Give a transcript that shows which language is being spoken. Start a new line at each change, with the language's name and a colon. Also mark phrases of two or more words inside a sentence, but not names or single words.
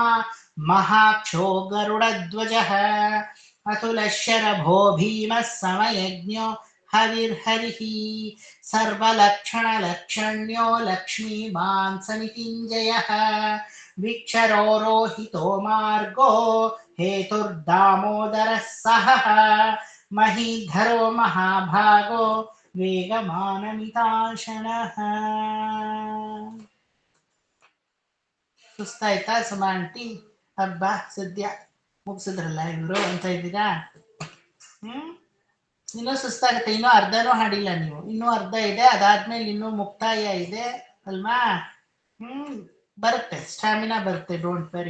Sanskrit: ಮಹಾಕ್ಷೋ ಗರುಡಧ್ವಜಃ ಅತುಲಃ ಶರಭೋ ಭೀಮಃ ಸಮಯಜ್ಞೋ ಹವಿರ್ಹರಿಃ ಸರ್ವಲಕ್ಷಣಲಕ್ಷಣ್ಯೋ ಲಕ್ಷ್ಮೀಮಾನ್ ಸಮಿತಿಂಜಯಃ ವಿಕ್ಷರೋರೋಹಿತೋ ಮಾರ್ಗೋ ಹೇತುರ್ದಾಮೋದರಃ ಸಹಃ ಮಹೀಧರೋ ಮಹಾಭಾಗೋ ವೇಗಮಾನಮಿತಾಶನಃ.
Kannada: ಸುಸ್ತಾಯ್ತಾ ಸುಮಾ ಆಂಟಿ? ಹಬ್ಬ ಸದ್ಯ ಮುಗಿಸಿದ್ರಲ್ಲ ಇವರು ಅಂತ ಇದ್ದೀರಾ? ಇನ್ನೂ ಸುಸ್ತಾಗುತ್ತೆ. ಇನ್ನೂ ಅರ್ಧನೂ ಹಾಡಿಲ್ಲ ನೀವು, ಇನ್ನೂ ಅರ್ಧ ಇದೆ. ಅದಾದ್ಮೇಲೆ ಇನ್ನೂ ಮುಕ್ತಾಯ ಇದೆ ಅಲ್ವಾ? ಬರುತ್ತೆ, ಸ್ಟ್ಯಾಮಿನಾ ಬರುತ್ತೆ,
English: don't worry.